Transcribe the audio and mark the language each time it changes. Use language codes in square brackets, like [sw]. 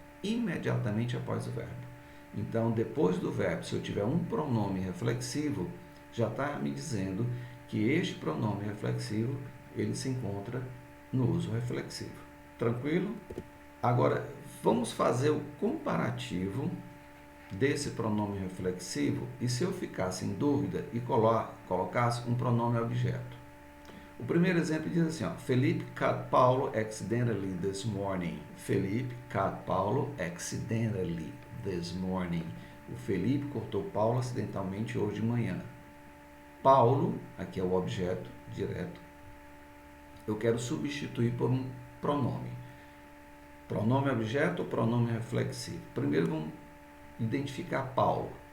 [pt] Imediatamente após o verbo. Então, depois do verbo, se eu tiver um pronome reflexivo, já está me dizendo que este pronome reflexivo, ele se encontra no uso reflexivo. Tranquilo? Agora, vamos fazer o comparativo desse pronome reflexivo e se eu ficasse em dúvida e colocasse um pronome objeto. O primeiro exemplo diz assim, ó, [en] Felipe cut Paulo accidentally this morning. Felipe cut Paulo accidentally this morning. [pt] O Felipe cortou Paulo acidentalmente hoje de manhã. Paulo, aqui é o objeto direto, eu quero substituir por um pronome. Pronome objeto ou pronome reflexivo? Primeiro vamos identificar Paulo.